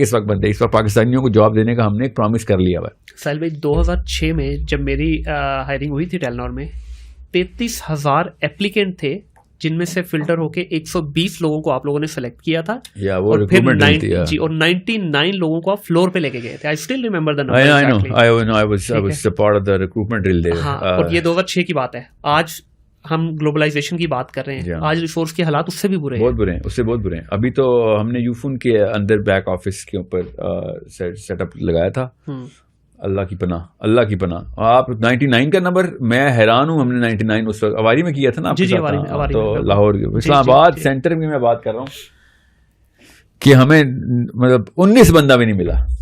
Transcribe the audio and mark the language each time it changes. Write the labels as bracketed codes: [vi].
[ur] اس وقت بندے اس وقت پاکستانیوں کو جاب دینے کا ہم نے ایک پرومس کر لیا ہوا. ساحل بھائی 2006 میں جب میری ہائرنگ ہوئی تھی ٹیلنور میں 33,000 ایپلیکینٹ تھے جن میں سے فلٹر ہو کے 120 لوگوں کو آپ لوگوں نے سلیکٹ کیا تھا, اور پھر 99 لوگوں کو آپ فلور پہ لے کے گئے تھے. [en] I still remember the number. I was a part of the recruitment drill there. [ur] اور یہ 2006 کی بات ہے. آج ہم گلوبلائزیشن کی بات کر رہے ہیں, آج ریسورس کے حالات اس سے بھی برے ہیں, بہت برے ہیں, اس سے بہت برے ہیں. ابھی تو ہم نے یوفون کے اندر بیک آفس کے اوپر سیٹ اپ لگایا تھا. اللہ کی پناہ, اللہ کی پناہ. آپ 99 کا نمبر, میں حیران ہوں. ہم نے 99 اس وقت اواری میں کیا تھا نا, تو لاہور اسلام آباد سینٹر میں میں بات کر رہا ہوں کہ ہمیں مطلب 19 بندہ بھی نہیں ملا.